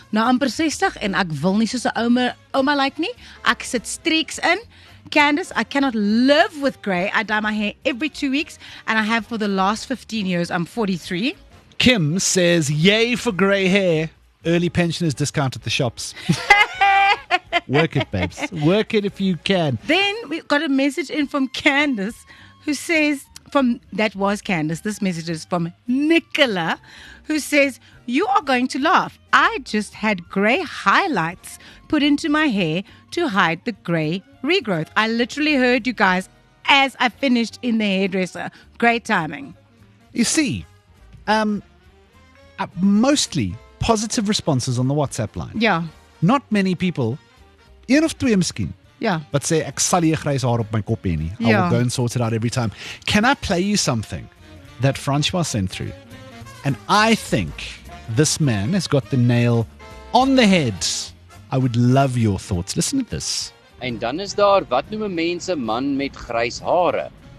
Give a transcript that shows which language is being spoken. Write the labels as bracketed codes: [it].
[af] Nou amper 60 en ek wil nie soos 'n ouma like nie. Ek sit streaks in. [en] Candice, I cannot live with grey. I dye my hair every 2 weeks and I have for the last 15 years. I'm 43. Kim says, yay for grey hair. Early pensioners discount at the shops. Work it, babes. Work it if you can. Then we got a message in from Candice who says, that was Candice, this message is from Nicola, who says, you are going to laugh. I just had grey highlights put into my hair to hide the grey regrowth. I literally heard you guys as I finished in the hairdresser. Great timing. You see, mostly positive responses on the WhatsApp line. Yeah. Not many people, [af] een of twee miskien, [en] Yeah. but say, [af] ek sal nie grys haar op my kop hê nie. [en] I will go and sort it out every time. Can I play you something that Francois sent through? And I think this man has got the nail on the head. I would love your thoughts. Listen to this. [af] En dan is daar, wat noem mense man met grys hare?